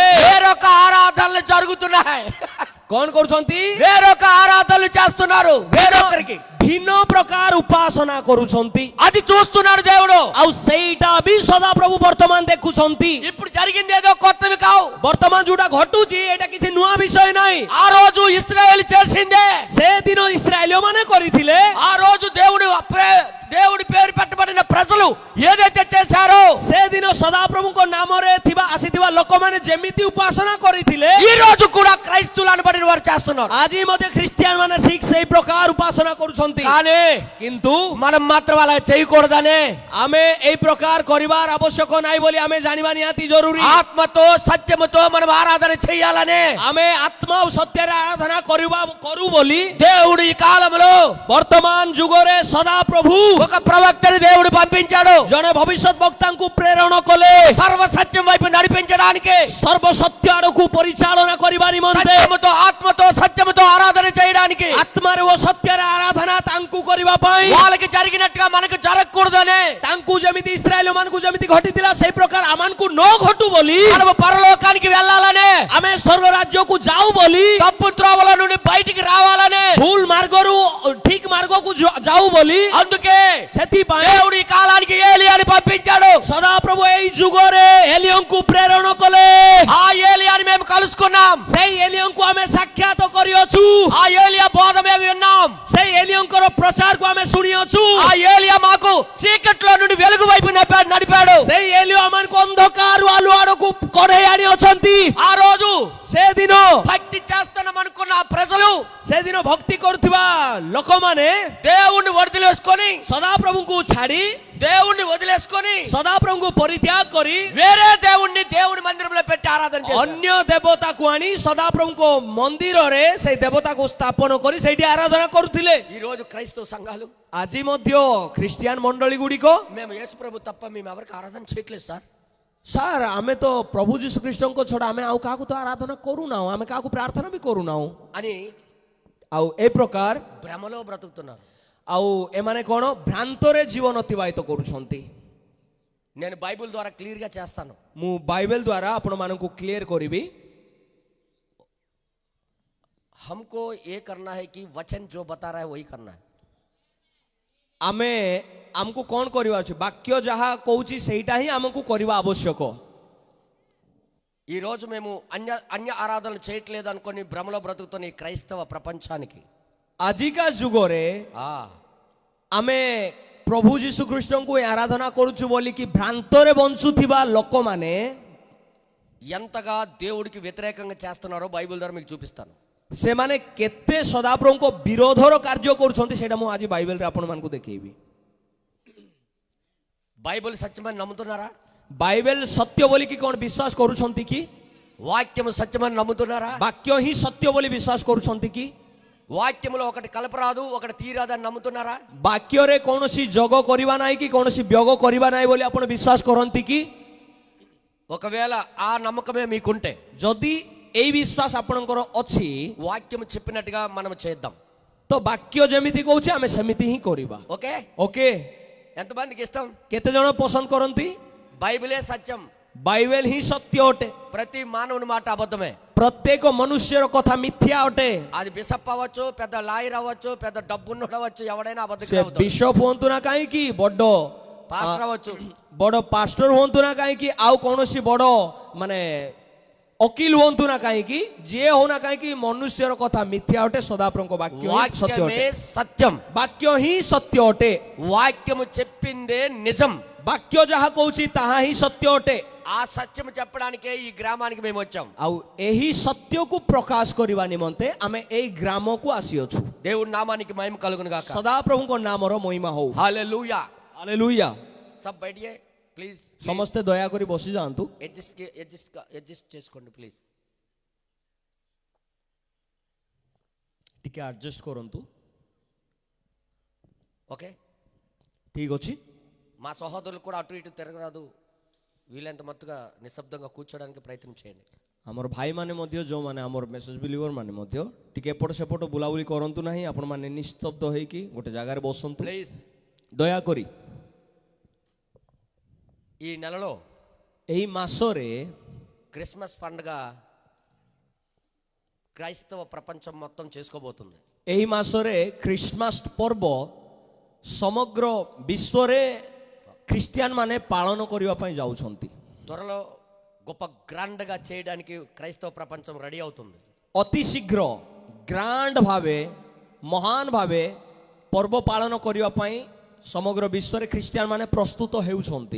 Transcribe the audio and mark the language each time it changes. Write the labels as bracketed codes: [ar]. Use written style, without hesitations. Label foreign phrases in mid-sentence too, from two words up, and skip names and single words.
[te] వేరొక ఆరాధనలు జరుగుతున్నాయి. [or] କଣ କରୁଛନ୍ତି? [te] వేరొక ఆరాధనలు చేస్తున్నారు వేరొకరికి. [or] ଭିନ୍ନ ପ୍ରକାର ଉପାସନା କରୁଛନ୍ତି [te] అది చూస్తున్నాడు దేవుడు. [or] ଆଉ ସେଇଟା ବି ସଦାପ୍ରଭୁ ବର୍ତ୍ତମାନ ଦେଖୁଛନ୍ତି. [te] ఇప్పుడు జరిగింది ఏదో కొత్తవి కావు. [or] ବର୍ତ୍ତମାନ ଯୋଉଟା ଘଟୁଛି ଏଇଟା କିଛି ନୂଆ ବିଷୟ ନାହିଁ. [te] ఆ రోజు ఇశ్రాయేలు చేసిందే. [or] ସେଦିନ ଇସ୍ରାଏଲୀୟ ମାନେ କରିଥିଲେ. [te] ఆ రోజు దేవుడి పేరు పెట్టబడిన ప్రజలు ఏదైతే చేశారో [or] ସେଦିନ ସଦାପ୍ରଭୁଙ୍କ ନାମରେ ଥିବା ଆସିଥିବା ଲୋକମାନେ ଯେମିତି ଉପାସନା କରିଥିଲେ [te] ఈ రోజు కూడా క్రైస్తవులు అనబడిన వారు చేస్తున్నారు. [or] ଆଜି ମଧ୍ୟ ଖ୍ରୀଷ୍ଟିଆନ ମାନେ ଠିକ ସେଇ ପ୍ରକାର ଉପାସନା କରୁଛନ୍ତି. [te] కానీ [or] କିନ୍ତୁ [te] మనం మాత్రం అలా చేయకూడదనే [or] ଆମେ ଏଇ ପ୍ରକାର କରିବାର ଆବଶ୍ୟକ ନାହିଁ ବୋଲି ଆମେ ଜାଣିବା ନିହାତି ଜରୁରୀ. [te] ఆత్మతో సత్యముతో మనం ఆరాధన చేయాలనే [or] ଆମେ ଆତ୍ମା ଆଉ ସତ୍ୟରେ ଆରାଧନା କରୁ ବୋଲି [te] దేవుడు ఈ కాలంలో [or] ବର୍ତ୍ତମାନ ଯୁଗରେ ସଦାପ୍ରଭୁ [te] ఒక ప్రవక్తని దేవుడు పంపించాడు. [or] ଜଣେ ଭବିଷ୍ୟତ ବକ୍ତାଙ୍କୁ ପ୍ରେରଣ କଲେ [te] సర్వ సత్యం వైపు నడిపించడానికి, [or] ସର୍ବସତ୍ୟ ଆଡ଼କୁ ପରିଚାଳନା କରିବା ନିମନ୍ତେ, [te] సత్యముతో ఆత్మతో సత్యముతో ఆరాధన చేయడానికి, [or] ଆତ୍ମାରେ ଓ ସତ୍ୟରେ ଆରାଧନା ତାଙ୍କୁ କରିବା ପାଇଁ, [te] వాళ్ళకి జరిగినట్టుగా మనకు జరగకూడదనే [or] ତାଙ୍କୁ ଯେମିତି ଇସ୍ରାଏଲ ମାନଙ୍କୁ ଯେମିତି ଘଟିଥିଲା ସେଇ ପ୍ରକାର ଆମମାନଙ୍କୁ ନ ଘଟୁ ବୋଲି, [te] మనము పరలోకానికి వెళ్ళాలనే, [or] ଆମେ ସ୍ୱର୍ଗ ରାଜ୍ୟକୁ ଯାଉ ବୋଲି, [te] తప్పు త్రోవల నుండి బయటికి రావాలనే, [or] ଭୁଲ ମାର୍ଗରୁ ଠିକ ମାର୍ଗକୁ ଯାଉ ବୋଲି, [te] అందుకే [or] ସେଥିପାଇଁ [te] దేవుడు ఈ కాలానికి ఏలియాని పంపించాడు. [or] ସଦାପ୍ରଭୁ ଏଇ ଯୁଗରେ ଏଲିୟଙ୍କୁ ପ୍ରେରଣ କଲେ. [te] ఆ ఏలియాని మేము కలుసుకున్నాం. [or] ସେଇ ଏଲିୟଙ୍କୁ ଆମେ ସାକ୍ଷାତ କରିଅଛୁ. [te] ఆ ఏలియా బోధ మేము విన్నాం. [or] ସେଇ ଏଲିୟଙ୍କର ପ୍ରଚାରକୁ ଆମେ ଶୁଣିଅଛୁ. [te] ఆ ఏలియా మాకు చీకట్లో నుండి వెలుగు వైపు నడిపాడు. [or] ସେଇ ଏଲିୟ ଆମମାନଙ୍କୁ ଅନ୍ଧକାରରୁ ଆଲୁଅ ଆଡ଼କୁ କଢେଇ ଆଣିଅଛନ୍ତି. [te] ఆ రోజు [or] ସେଦିନ [te] భక్తి చేస్తున్నాం అనుకున్న ఆ ప్రజలు [or] ସେଦିନ ଭକ୍ତି କରୁଥିବା ଲୋକମାନେ [te] దేవుణ్ణి వదిలేసుకొని [or] ସଦାପ୍ରଭୁଙ୍କୁ ଛାଡି, [te] వదిలేసుకొని [or] ସଦାପ୍ରଭୁଙ୍କୁ ପରିତ୍ୟାଗ କରି [te] వేరే దేవుణ్ణి దేవుని మందిరంలో పెట్టి ఆరాధన చేశారు. [or] ଅନ୍ୟ ଦେବତାକୁ ଆଣି ସଦାପ୍ରଭୁଙ୍କ ମନ୍ଦିରରେ ସେଇ ଦେବତାକୁ ସ୍ଥାପନ କରି ସେଇଠି ଆରାଧନା କରୁଥିଲେ. [te] ఈ రోజు క్రైస్తవ సంఘాలు [or] ଆଜି ମଧ୍ୟ ଖ୍ରୀଷ୍ଟିଆନ ମଣ୍ଡଳୀ ଗୁଡ଼ିକ [te] మేము యేసు ప్రభు తప్ప మేము ఎవరికి ఆరాధన చేయట్లేదు సార్. [or] ସାର୍ ଆମେ ତ ପ୍ରଭୁ ଯୀଶୁ ଖ୍ରୀଷ୍ଟଙ୍କ ଛଡ଼ା ଆମେ ଆଉ କାହାକୁ ତ ଆରାଧନା କରୁନାହୁଁ, ଆମେ କାହାକୁ ପ୍ରାର୍ଥନା ବି କରୁନାହୁଁ [te] అని [or] ଆଉ ଏ ପ୍ରକାର [te] భ్రమలో బ్రతుకుతున్నారు. [or] ଆଉ ଏମାନେ କ'ଣ ଭ୍ରାନ୍ତରେ ଜୀବନ ଅତିବାହିତ କରୁଛନ୍ତି. [te] నేను బైబిల్ ద్వారా క్లియర్ గా చేస్తాను. [or] ମୁଁ ବାଇବେଲ ଦ୍ୱାରା ଆପଣମାନଙ୍କୁ କ୍ଲିୟର କରିବି. [hi] हमको ये करना है कि वचन जो बता रहा है वही करना है. [or] ଆମେ ଆମକୁ କ'ଣ କରିବା ଅଛି, ବାକ୍ୟ ଯାହା କହୁଛି ସେଇଟା ହିଁ ଆମକୁ କରିବା ଆବଶ୍ୟକ. [te] ఈ రోజు మేము అన్య ఆరాధనలు చేయట్లేదు అనుకొని భ్రమలో బ్రతుకుతున్న ఈ క్రైస్తవ ప్రపంచానికి [or] ଆଜିକା ଯୁଗରେ ଆମେ ପ୍ରଭୁ ଯୀଶୁ ଖ୍ରୀଷ୍ଟଙ୍କୁ ଆରାଧନା କରୁଛୁ ବୋଲିକି ଭ୍ରାନ୍ତରେ ବଞ୍ଚୁଥିବା ଲୋକମାନେ [te] ఎంతగా దేవుడికి వ్యతిరేకంగా చేస్తున్నారో బైబిల్ ద్వారా మీకు చూపిస్తాను. [or] ସେମାନେ କେତେ ସଦାପ୍ରଭୁଙ୍କ ବିରୋଧର କାର୍ଯ୍ୟ କରୁଛନ୍ତି ସେଇଟା ମୁଁ ଆଜି ବାଇବେଲରେ ଆପଣମାନଙ୍କୁ ଦେଖେଇବି. [te] బైబిల్ సత్యమని నమ్ముతున్నారా? [or] ବାଇବେଲ ସତ୍ୟ ବୋଲିକି କ'ଣ ବିଶ୍ୱାସ କରୁଛନ୍ତି କି? [te] వాక్యము సత్యమని నమ్ముతున్నారా? [or] ବାକ୍ୟ ହିଁ ସତ୍ୟ ବୋଲି ବିଶ୍ୱାସ କରୁଛନ୍ତି କି? [te] వాక్యములో ఒకటి కలపరాదు ఒకటి తీరాదని నమ్ముతున్నారా? [or] ବାକ୍ୟରେ କୌଣସି ଯୋଗ କରିବା ନାହିଁ କି କୌଣସି ବ୍ୟଗ କରିବା ନାହିଁ ବୋଲି ଆପଣ ବିଶ୍ୱାସ କରନ୍ତି କି? [te] ఒకవేళ ఆ నమ్మకమే మీకుంటే [or] ଯଦି ଏଇ ବିଶ୍ୱାସ ଆପଣଙ୍କର ଅଛି [te] వాక్యము చెప్పినట్టుగా మనం చేద్దాం. [or] ତ ବାକ୍ୟ ଯେମିତି କହୁଛି ଆମେ ସେମିତି ହିଁ କରିବା. [te] ఓకే? [or] ଓକେ, [te] ఎంతమందికి ఇష్టం? [or] କେତେ ଜଣ ପସନ୍ଦ କରନ୍ତି? [te] బైబిలే సత్యం. [or] ବାଇବେଲ ହିଁ ସତ୍ୟ ଅଟେ. [te] ప్రతి మానవుని మాట అబద్ధమే. [or] ପ୍ରତ୍ୟେକ ମନୁଷ୍ୟର କଥା ମିଥ୍ୟା ଅଟେ. [te] అది బిషప్ అవ్వచ్చు, పెద్ద లాయర్ అవ్వచ్చు, పెద్ద డబ్బున్నోడు అవ్వచ్చు, ఎవడైనా [or] ସେ [te] అబద్ధం అవుతాడు. [or] ବିଶପ ହୁଅନ୍ତୁ ନା କାହିଁକି, ବଡ [te] పాస్టర్ అవ్వచ్చు. [or] ବଡ ପାଷ୍ଟର ହୁଅନ୍ତୁ ନା କାହିଁକି, ଆଉ କୌଣସି ବଡ ମାନେ ଓକିଲ ହୁଅନ୍ତୁ ନା କାହିଁକି, ଯିଏ ହଉ ନା କାହିଁକି, ମନୁଷ୍ୟର କଥା ମିଥ୍ୟା ଅଟେ. ସଦାପ୍ରଭୁଙ୍କ ବାକ୍ୟ ହିଁ ସତ୍ୟ [te] వాక్యమే [or] ଅଟେ. [te] సత్యం. [or] ବାକ୍ୟ ହିଁ ସତ୍ୟ ଅଟେ. [te] వాక్యము చెప్పిందే నిజం. [or] ବାକ୍ୟ ଯାହା କହୁଛି ତାହା ହିଁ ସତ୍ୟ ଅଟେ. [te] ఆ సత్యం చెప్పడానికే ఈ గ్రామానికి మేము వచ్చాం. [or] ଆଉ ଏହି ସତ୍ୟକୁ ପ୍ରକାଶ କରିବା ନିମନ୍ତେ ଆମେ ଏଇ ଗ୍ରାମକୁ ଆସିଅଛୁ. [te] దేవుడి నామానికి మహిమ కలుగును గాక. [or] ସଦାପ୍ରଭୁଙ୍କ ନାମର ମହିମା ହଉ. [te] హల్లెలూయా. [or] ହାଲେଲୁୟା. [hi] सब बैठिए प्लीज. [or] ସମସ୍ତେ ଦୟାକରି ବସି ଯାଆନ୍ତୁ. [te] అడ్జస్ట్ చేసుకోండి ప్లీజ్. [or] ଟିକେ ଆଡଜଷ୍ଟ କରନ୍ତୁ. [te] ఓకే. [or] ଠିକ ଅଛି. [te] మా సహోదరులు కూడా అటు ఇటు తిరగరాదు. వీలైనంత మట్టుగా నిశ్శబ్దంగా కూర్చోడానికి ప్రయత్నం చేయండి. [or] ଆମର ଭାଇମାନେ ମଧ୍ୟ ଯେଉଁମାନେ ଆମର [en] message believer [or] ମାନେ ମଧ୍ୟ ଟିକେ ଏପଟ ସେପଟ ବୁଲାବୁଲି କରନ୍ତୁ ନାହିଁ, ଆପଣମାନେ ନିସ୍ତବ୍ଧ ହେଇକି ଗୋଟେ ଜାଗାରେ ବସନ୍ତୁ [te] ప్లీజ్. [or] ଦୟାକରି। [te] ఈ నెలలో [or] ଏହି ମାସରେ [te] క్రిస్మస్ పండుగ క్రైస్తవ ప్రపంచం మొత్తం చేసుకోబోతుంది. [or] ଏହି ମାସରେ ଖ୍ରୀଷ୍ଟମାସ ପର୍ବ ସମଗ୍ର ବିଶ୍ୱରେ ଖ୍ରୀଷ୍ଟିଆନ ମାନେ ପାଳନ କରିବା ପାଇଁ ଯାଉଛନ୍ତି। [te] త్వరలో గొప్ప గ్రాండ్గా చేయడానికి క్రైస్తవ ప్రపంచం రెడీ అవుతుంది. [or] ଅତି ଶୀଘ୍ର ଗ୍ରାଣ୍ଡ ଭାବେ ମହାନ ଭାବେ ପର୍ବ ପାଳନ କରିବା ପାଇଁ ସମଗ୍ର ବିଶ୍ୱରେ ଖ୍ରୀଷ୍ଟିଆନ ମାନେ ପ୍ରସ୍ତୁତ ହେଉଛନ୍ତି।